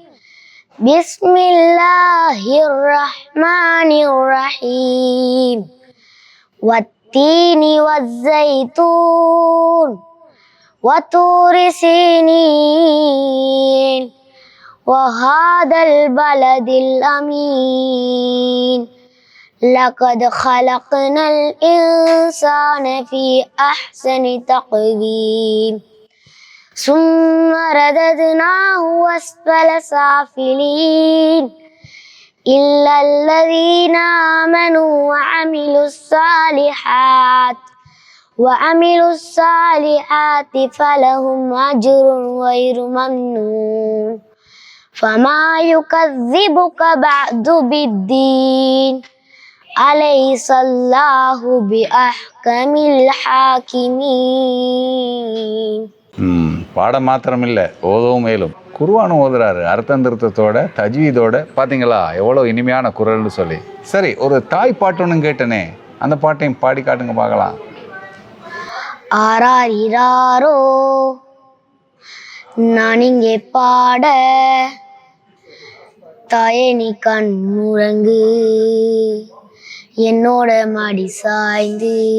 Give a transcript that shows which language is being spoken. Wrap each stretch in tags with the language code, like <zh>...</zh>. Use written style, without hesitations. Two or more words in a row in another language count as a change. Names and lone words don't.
<ar>بسم الله الرحمن الرحيم. والتين والزيتون وطور سينين وهذا البلد الأمين. لقد خلقنا الإنسان في أحسن تقويم ثم رددناه أسفل سافلين إلا الذين آمنوا وعملوا الصالحات فلهم أجر غير ممنون فما يكذبك بعد بالدين أليس الله بأحكم الحاكمين.</ar> <ta>பாடம் மாத்திரம் இல்லை, ஓதவும் மேலும் குர்ஆனும் ஓதுறாரு. அர்த்தம் திருத்தத்தோட தஜ்வீதோட. பார்த்தீங்களா எவ்வளோ இனிமையான குரல்னு சொல்லி. சரி, ஒரு தாய் பாட்டு ஒன்று கேட்டனே, அந்த பாட்டையும் பாடி காட்டுங்க பார்க்கலாம். ஆராரிராரோ நான் இங்கே பாட, தாயே நீ கண்ணுறங்கு என்னோட மடி சாய்ந்து.</ta>